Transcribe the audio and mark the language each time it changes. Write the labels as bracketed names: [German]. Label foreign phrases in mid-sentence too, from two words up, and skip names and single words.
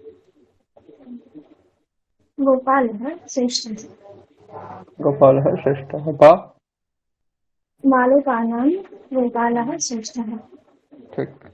[Sanskrit] गोपालः श्रेष्ठः। [Bangla] গোপাল হ্যাঁ শ্রেষ্ঠ বা। [Sanskrit] मालुकानां गोपालः श्रेष्ठः। [Bangla] ঠিক।